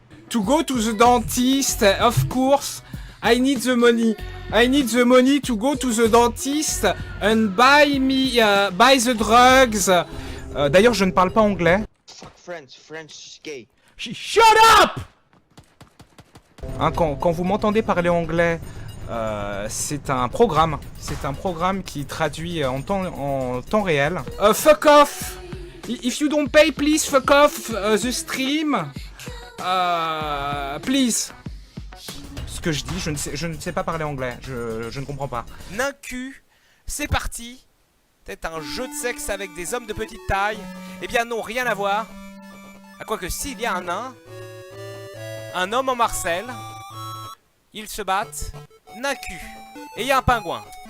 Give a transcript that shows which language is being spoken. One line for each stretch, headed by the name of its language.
English: To go to the dentist, of course. I need the money. I need the money to go to the dentist and buy the drugs.
French: D'ailleurs, je ne parle pas anglais.
English: Fuck French gay. Shut up!
French: Hein, quand vous m'entendez parler anglais C'est un programme. C'est un programme qui traduit en temps réel.
English: Fuck off! If you don't pay, please fuck off the stream. Please.
French: Ce que je dis, je ne sais pas parler anglais. Je ne comprends pas. Nain cul, c'est parti. Peut-être un jeu de sexe avec des hommes de petite taille. Eh bien non, rien à voir. À quoi que s'il y a un nain, un homme en Marcel, ils se battent, nain cul. Et il y a un pingouin.